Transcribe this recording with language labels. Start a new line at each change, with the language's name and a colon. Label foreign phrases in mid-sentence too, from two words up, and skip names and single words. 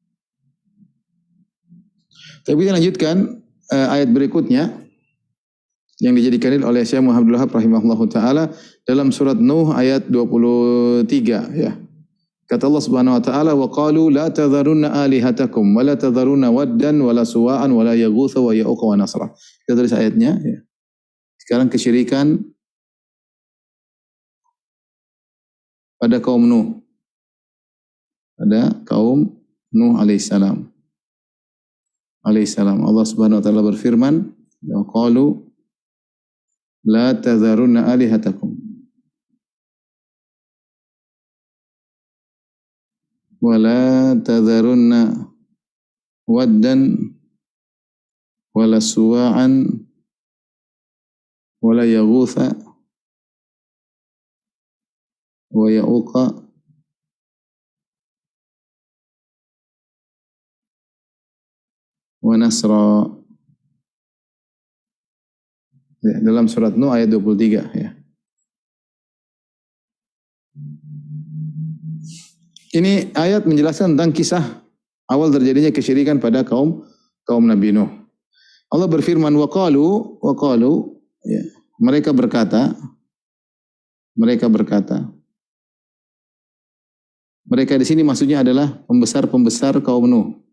Indonesian: Tapi kita lanjutkan ayat berikutnya. yang dijadikan dalil oleh Syekh Muhammad Abdul Wahab
Arabic: رحمه الله تعالى
Indonesian: dalam surat Nuh ayat 23 ya.
Arabic: Kata الله سبحانه وتعالى وقالوا لا تذرن آلهتكم ولا تذرن ودا ولا سواعا ولا يغوث ويعوق ونسرا.
Indonesian: Kita tulis ayatnya ya. Sekarang kesyirikan pada kaum Nuh. Pada kaum Nuh alaihissalam. Allah
Arabic: سبحانه وتعالى
Indonesian: berfirman,
Arabic: وقالوا لا تذرن آلهتكم ولا تذرن ودا ولا سواعا ولا يغوث ويعوق ونسرا.
Indonesian: Ya, dalam surat Nuh ayat 23 ya. Ini ayat menjelaskan tentang kisah awal terjadinya kesyirikan pada kaum Nabi Nuh. Allah berfirman
Arabic: وقالوا
Indonesian: ya, mereka berkata mereka di sini maksudnya adalah pembesar kaum Nuh.